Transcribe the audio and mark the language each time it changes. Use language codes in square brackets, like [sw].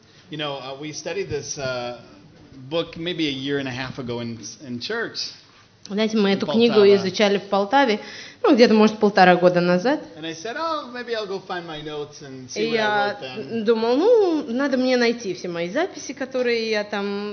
[en] You know, we studied this book maybe a year and a half ago in church. [ru] Знаете, мы эту книгу изучали в Полтаве, ну, где-то, может, полтора года назад. [en] I said, oh, maybe I'll go find my notes and see [ru] и я думал, ну, надо мне найти все мои записи, которые я там